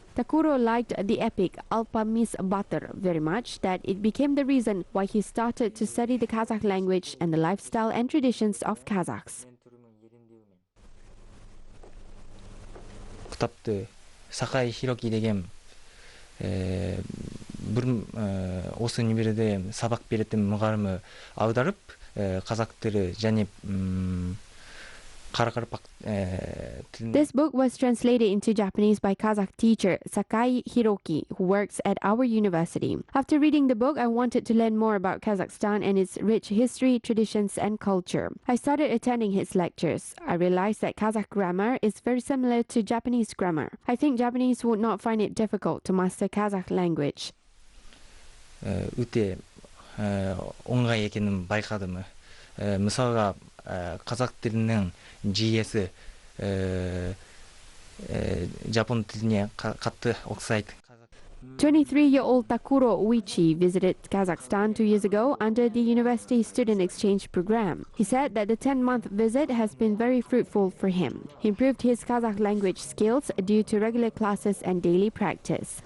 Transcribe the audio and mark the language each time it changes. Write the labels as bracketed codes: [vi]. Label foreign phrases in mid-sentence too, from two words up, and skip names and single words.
[en] Takuro liked the epic Alpamis Batır very much that it became the reason why he started to study the Kazakh language and the lifestyle and traditions of Kazakhs. [kk] Kitaptı Sakay Hiroki деген bir осы универде сабак беретін мұғалімі аударып қазақ тілі және [en] This book was translated into Japanese by Kazakh teacher Sakai Hiroki, who works at our university. After reading the book, I wanted to learn more about Kazakhstan and its rich history, traditions, and culture. I started attending his lectures. I realized that Kazakh grammar is very similar to Japanese grammar. I think Japanese would not find it difficult to master Kazakh language. [kk] өте оңай екенін байқадым. Мысалға қазақ тілінің жүйесі жапон тіліне қатты ұқсайды. [en] 23-year-old Takuro Uichi visited Kazakhstan 2 years ago under the university student exchange program. He said that the 10-month visit has been very fruitful for him. He improved his Kazakh language skills due to regular classes and daily practice.